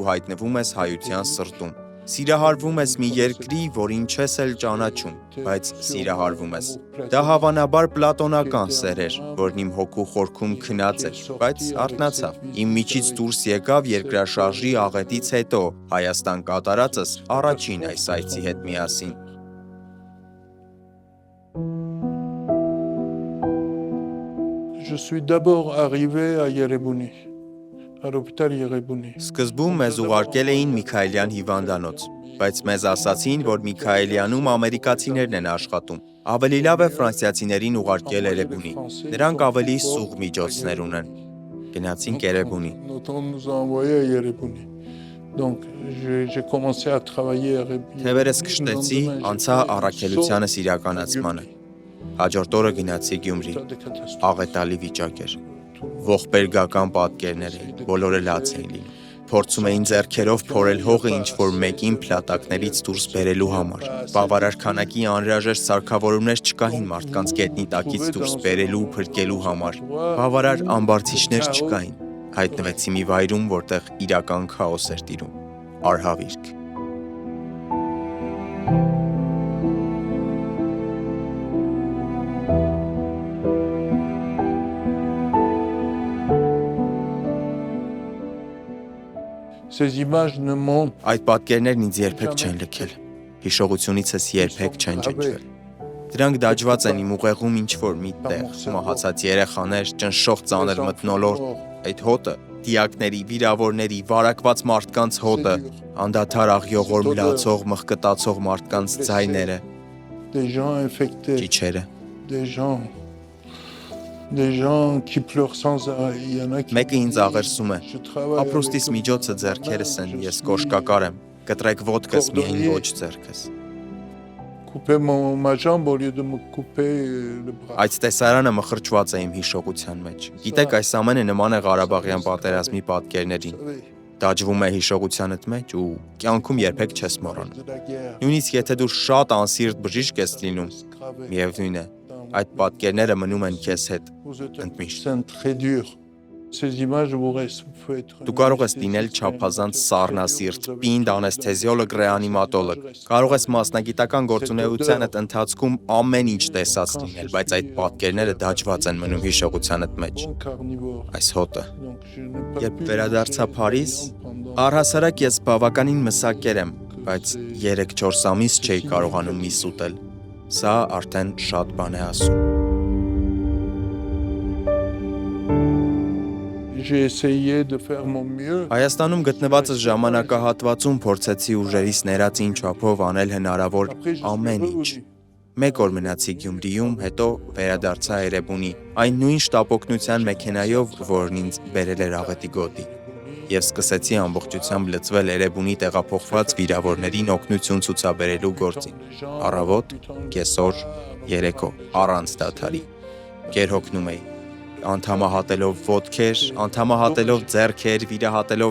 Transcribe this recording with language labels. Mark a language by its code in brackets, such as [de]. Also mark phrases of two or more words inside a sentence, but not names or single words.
[hy] հայտնվում ես հայության սրտում։ Սիրահարվում ես մի երկրի, որին չես էլ ճանաչում, բայց սիրահարվում ես։ Դա հավանաբար պլատոնական սեր էր, որն իմ հոգու խորքում քնած էր, բայց արթնացավ։ Իմ միջից դուրս եկավ երկրաշարժի աղետից հետո Հայաստան կատարածս առաջին այս այցի հետ միասին։ [fr] Je suis d'abord arrivé à Yerebuni, à l'hôpital Yerebuni. [hy] Սկզբում մեզ ուղարկել էին Միքայելյան հիվանդանոց, բայց մեզ ասացին, որ Միքայելյանում ամերիկացիներն են աշխատում։ Ավելի լավ է ֆրանսիացիներին ուղարկել Երևանի։ Նրանք ավելի սուղ միջոցներ ունեն։ Գնացինք Երևանի։ [fr] Donc j'ai commencé à travailler à Yerebuni. [hy] Թևերս քշտեցի, անցա առաքելությանս իրականացմանը։ Հաջորդ օրը գնացի Գյումրի։ Աղետալի վիճակ էր։ Ողբերգական պատկերներ էին, բոլորը լաց էին լինում։ Փորձում էին ձեռքերով փորել հողը ինչ-որ մեկին փլատակներից դուրս բերելու համար։ Բավարար քանակի անհրաժեշտ սարքավորումներ չկային մարդկանց գետնի տակից դուրս բերելու ու փրկելու համար։ Բավարար ամբարձիչներ չկային։ Հայտնվեցի մի վայրում, որտեղ իրական քաոս էր տիրում։ Արհավիրք։ [fr] Ces images ne m'ont [hy] Այդ պատկերներն ինձ երբեք չեն լքել։ Հիշողությունիցս երբեք չեն ջնջվել։ Դրանք դաջված են իմ ուղեղում ինչ-որ մի տեղ, մահացած երեխաներ, ճնշող ծանր մթնոլորտ, այդ հոտը, դիակների, վիրավորների, վարակված մարդկանց հոտը, անդադար աղյողոր մլացող, մղկտացող մարդկանց ձայները, [fr] des gens infectés, [hy] ճիչերը։ [fr] des gens qui pleurent sans arrêt. Il y en a qui [hy] Մեկը ինձ աղերսում է։ [fr] je travaille [hy] Ապրուստիս միջոցը ձեռքերս են, ես կոշկակար եմ։ Կտրեք ոտքս միայն ոչ ձեռքս։ [fr] couper ma jambe au lieu de me couper le bras. [hy] Այդ տեսարանը մխրճված է իմ հիշողության մեջ։ Գիտեք, այս ամենը նման է Ղարաբաղյան պատերազմի պատկերներին։ Դաջվում է հիշողությանդ մեջ ու կյանքում երբեք չես մոռանում։ [fr] De la guerre. [hy] Նույնիսկ եթե դու շատ անսիրտ բժիշկ ես լինում, միևնույն է, այդ պատկերները մնում են քեզ հետ [fr] Vous êtes [hy] ընդմիշտ։ [fr] c'est très dur. Ces images vous restent, vous pouvez être [hy] Դու կարող ես լինել չափազանց սառնասիրտ, պինդ, անեսթեզիոլոգ, ռեանիմատոլոգ։ Կարող ես մասնագիտական գործունեությանդ ընթացքում ամեն ինչ տեսած լինել, բայց այդ պատկերները դաջված են մնում հիշողությանդ մեջ։ [fr] bon carnivore. [hy] Այս հոտը։ [fr] Donc je n'ai pas [hy] Երբ [fr] pu [hy] վերադարձա Փարիզ, [fr] pendant [hy] առհասարակ ես բավականին մսակեր եմ, բայց 3-4 ամիս չէի կարողանում միս ուտել։ Սա արդեն շատ բան է ասում։ [fr] j'ai essayé de faire mon mieux. [hy] Հայաստանում գտնվածս ժամանակահատվածում փորձեցի ուժերիս ներածին չափով անել հնարավոր [fr] Après je suis [hy] ամեն ինչ։ [fr] revenu. [hy] Մեկ օր մնացի Գյումրիում, հետո վերադարձա Երևանի, այն նույն շտապօգնության մեքենայով, որն ինձ բերել էր Աղետի գոտի, եւ սկսեցի ամբողջությամբ լծվել Երևանի տեղափոխված վիրավորներին օգնություն ցուցաբերելու գործին։ Առավոտ, կեսօր, երեկո, առանց դադարի։ Գերհոգնում էի, անդամահատելով ոտքեր, անդամահատելով ձեռքեր, վիրահատելով